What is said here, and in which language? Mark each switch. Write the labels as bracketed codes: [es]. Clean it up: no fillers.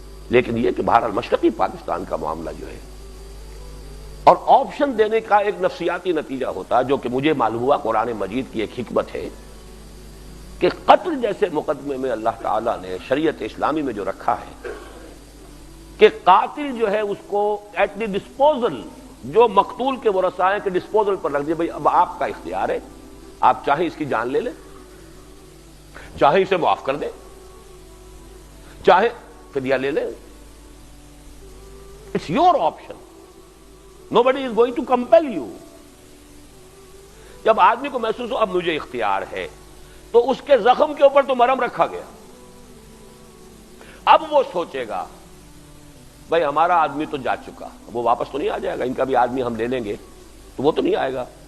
[ur] لیکن یہ کہ بہرحال مشرقی پاکستان کا معاملہ جو ہے، اور آپشن دینے کا ایک نفسیاتی نتیجہ ہوتا ہے جو کہ مجھے معلوم ہوا قرآن مجید کی ایک حکمت ہے کہ قتل جیسے مقدمے میں اللہ تعالیٰ نے شریعت اسلامی میں جو رکھا ہے کہ قاتل جو ہے اس کو ایٹ دی ڈسپوزل، جو مقتول کے ورثاء ہیں کہ ڈسپوزل پر رکھ دیا. بھائی اب آپ کا اختیار ہے، آپ چاہیں اس کی جان لے لیں، چاہیں اسے معاف کر دیں، چاہے فدیہ لے لیں. [en] It's your option, nobody is going to compel you. [ur] جب آدمی کو محسوس ہو اب مجھے اختیار ہے تو اس کے زخم کے اوپر تو مرہم رکھا گیا. اب وہ سوچے گا بھائی ہمارا آدمی تو جا چکا، وہ واپس تو نہیں آ جائے گا، ان کا بھی آدمی ہم لے لیں گے تو وہ تو نہیں آئے گا.